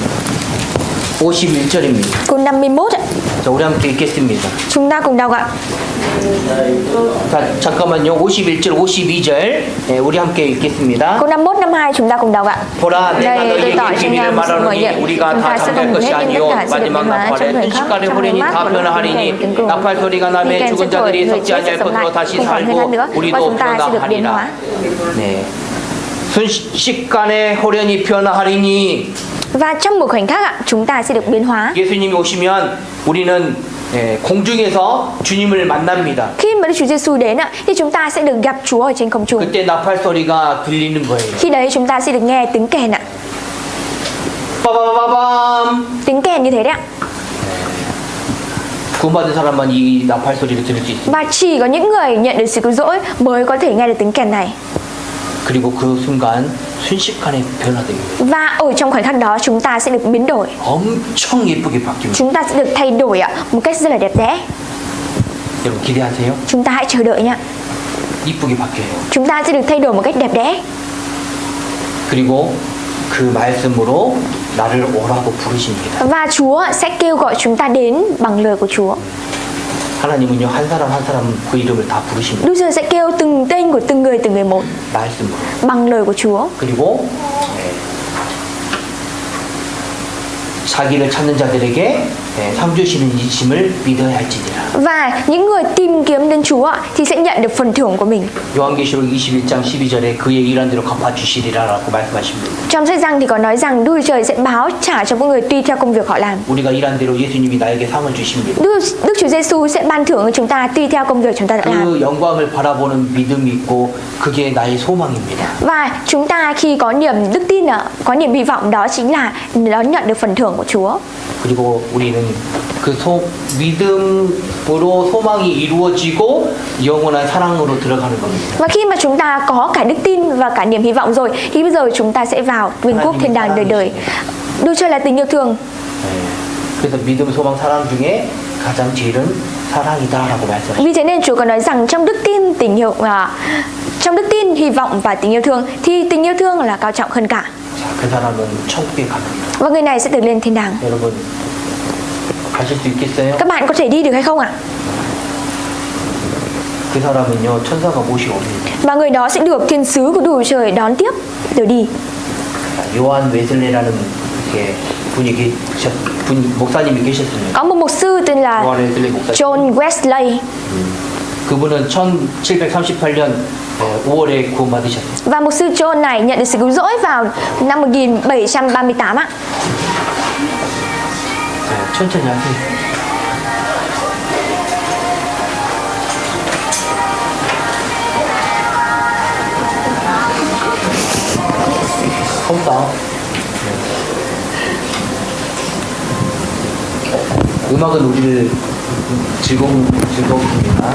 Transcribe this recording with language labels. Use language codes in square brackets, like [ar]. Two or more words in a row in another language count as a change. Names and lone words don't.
[ko] (51절입니다) [vi] Câu 51 ạ. [ko] 자, 우리 함께 읽겠습니다. [vi] Chúng ta cùng đọc ạ. [ko] 자, 잠깐만요. 51절, 52절. 네, 우리 함께 읽겠습니다. [vi] Câu 51, 52 chúng ta cùng đọc ạ. [ko] 보라, 내가 [vi] Đây, tôi [ko] 너희에게 [vi] tỏ cho [ko] 비밀을 [vi] nhau một sự mở [ko] 말하노니 [vi] rộng. [ko] 우리가 [vi] Chúng [ko] 다 [vi] ta sẽ [ko] 잠잘 [vi] không [ko] 것이 [vi] hết nhưng [ko] 아니요 [vi] tất cả sẽ được [ko] 마지막 [vi] biến hóa trong [ko] 나팔에 [vi] thời khắc, [ko] 순식간에 [vi] trong [ko] 호련히 [vi] nháy mắt [ko] 다 [vi] và lúc [ko] 변화하리니 [vi] tiếng kèn [ko] 나팔 소리가 [vi] tiếng [ko] 나면 [vi] kèn sẽ [ko] 죽은 [vi] thổi, [ko] 자들이 [vi] người [ko] 썩지 [vi] chết sẽ [ko] 아니할 [vi] sống lại, [ko] 것으로 다시 [vi] không còn thời gian nữa [ko] 살고 [vi] và [ko] 우리도 [vi] chúng ta sẽ được biến [ko] 변화하리라. [vi] hóa. [ko] 네. 순식간에 호련히 변화하리니 [vi] Và trong một khoảnh khắc ạ, chúng ta sẽ được biến hóa. [ko] 예수님이 오시면 우리는 공중에서 주님을 만납니다. [vi] Khi mà Đức Chúa Giêsu đến ạ, thì chúng ta sẽ được gặp Chúa ở trên không trung. [ko] 그때 나팔 소리가 들리는 거예요. [vi] Khi đấy chúng ta sẽ được nghe tiếng kèn ạ. [ko] 빠바바밤. [vi] Tiếng kèn như thế đấy ạ. [ko] 구원받은 사람만 이 나팔 소리를 들을 수 있습니다. [vi] Và chỉ có những người nhận được sự cứu rỗi mới có thể nghe được tiếng kèn này. [ko] 그리고 그 순간 순식간에 변화됩니다. [vi] Và ở trong khoảnh khắc đó chúng ta sẽ được biến đổi. [ko] 엄청 예쁘게 바뀝니다. [vi] Chúng ta sẽ được thay đổi ạ, một cách rất là đẹp đẽ. [ko] 여러분 기대하세요. [vi] Chúng ta hãy chờ đợi nhé. [ko] 이쁘게 바뀌어요. [vi] Chúng ta sẽ được thay đổi một cách đẹp đẽ. [ko] 그리고 그 말씀으로 나를 오라고 부르십니다. [vi] Và Chúa sẽ kêu gọi chúng ta đến bằng lời của Chúa. [ko] 하나님은요 한 사람 한 사람 그 이름을 다 부르십니다. [vi] Đức Chúa sẽ kêu từng tên của từng người một [ko] 말씀으로. [vi] bằng lời của Chúa. [ko] 그리고 자기를 찾는 자들에게 상 주시는 이심을 믿어야 할지니라. [vi] Và những người tìm kiếm đến Chúa thì sẽ nhận được phần thưởng của mình. [ko] 요한계시록 21장 12절에 그의 일한 대로 갚아 주시리라라고 말씀하십니다. [vi] Trong sách Giăng thì có nói rằng Đức Chúa Trời sẽ báo trả cho mỗi người tùy theo công việc họ làm. [ko] 우리가 일한 대로 예수님이 나에게 상을 주십니다. [vi] Đức Chúa Giêsu sẽ ban thưởng cho chúng ta tùy theo công việc chúng ta đã làm. [ko] 그 영광을 바라보는 믿음이 있고 그게 나의 소망입니다. [vi] Và chúng ta khi có niềm đức tin, có niềm hy vọng đó chính là đón nhận được phần thưởng của Chúa. [ko] 그리고 우리는 그 믿음으로 소망이 이루어지고 영원한 사랑으로 들어가는 겁니다. [vi] Và khi mà chúng ta có cả đức tin và cả niềm hy vọng rồi thì bây giờ chúng ta sẽ vào vương quốc thiên đàng đời đời. Đức Chúa là tình yêu thương. [ko] 그래서 믿음, 소망, 사랑 중에 가장 제일은 사랑이다라고 말씀하셨습니다. [vi] Vì thế nên Chúa có nói rằng trong đức tin, trong đức tin, hy vọng và tình yêu thương thì tình yêu thương là cao trọng hơn cả. [ko] 자, 그 사람은 천국에 갑니다. [vi] Và người này sẽ được lên thiên đàng. [ko] 여러분 가실 수 있겠어요? [vi] Các bạn có thể đi được hay không ạ? [ko] 그 사람은요 천사가 모시옵니다. [vi] Và người đó sẽ được thiên sứ của Đức Trời đón tiếp rồi đi. [ko] 요한 웨슬레라는 목사님이 계셨습니다. [vi] Có một mục sư tên là [ko] 요한 웨슬레 목사님. [vi] John Wesley. [ko] 그분은 1738년 5월에 구원받으셨습니다. [vi] Và mục sư John này nhận được sự cứu rỗi vào năm 1738 ạ. [ko] 천천히 하세요. không 음악은 우리를 즐거움입니다.